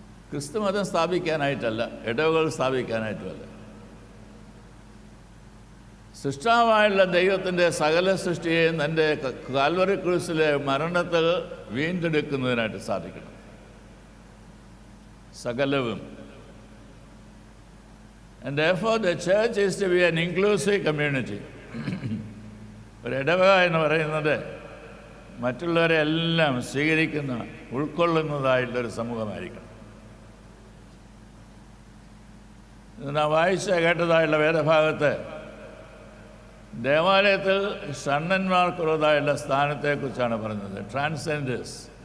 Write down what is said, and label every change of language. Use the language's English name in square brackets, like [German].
[Malayalam] ക്രിസ്തുമതം സ്ഥാപിക്കാനായിട്ടല്ല, ഇടവകൾ സ്ഥാപിക്കാനായിട്ടുമല്ല. സൃഷ്ടാവായുള്ള ദൈവത്തിൻ്റെ സകല സൃഷ്ടിയെയും തൻ്റെ കാൽവറി ക്രൂസിലെ മരണത്തിൽ വീണ്ടെടുക്കുന്നതിനായിട്ട് സാധിക്കണം. സകലവും. [English] And therefore the church is to be an inclusive community. [Malayalam] ഒരു ഇടവക എന്ന് പറയുന്നത് മറ്റുള്ളവരെ എല്ലാം സ്വീകരിക്കുന്ന, ഉൾക്കൊള്ളുന്നതായിട്ടുള്ളൊരു സമൂഹമായിരിക്കണം. നാം വായിച്ച കേട്ടതായുള്ള വേദഭാഗത്ത് ദേവാലയത്തിൽ ഷണ്ണന്മാർക്കുള്ളതായുള്ള സ്ഥാനത്തെക്കുറിച്ചാണ് പറഞ്ഞത്. ട്രാൻസ്ജെൻഡേഴ്സ്.